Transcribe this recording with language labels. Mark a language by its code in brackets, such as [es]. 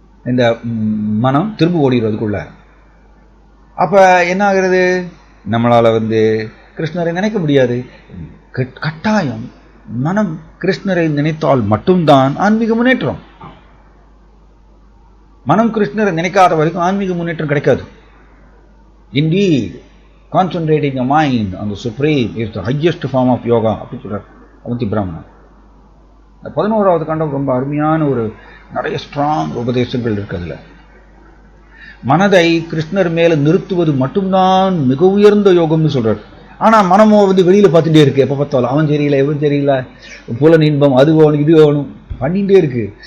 [ta] இந்த மனம் திரும்ப ஓடிடும் அதுக்குள்ள. அப்ப என்ன ஆகிறது, நம்மளால வந்து கிருஷ்ணரை நினைக்க முடியாது. கட்டாயம் மனம் கிருஷ்ணரை நினைத்தால் மட்டும்தான் ஆன்மீக முன்னேற்றம். மனம் கிருஷ்ணரை நினைக்காத வரைக்கும் ஆன்மீக முன்னேற்றம் கிடைக்காது. [en] Indeed, concentrating the mind on the Supreme is the highest form of yoga. [ta] அப்படி சொல்றார் அவந்தி பிராமணன். 11வது காண்டம் ரொம்ப அருமையான ஒரு நிறைய ஸ்ட்ராங் உபதேசங்கள் இருக்கு. அதுல மனதை கிருஷ்ணர் மேல நிறுத்துவது மட்டும்தான் மிக உயர்ந்த யோகம்னு சொல்றாரு. ஆனா மனமோ வந்து வெளியில பார்த்துட்டே இருக்கு. எப்ப பார்த்தாலும் அவன் சரியில்லை, இவன் சரியில்லை, புலன் இன்பம், அது வேணும் இது வேணும் பண்ணிட்டே இருக்கு.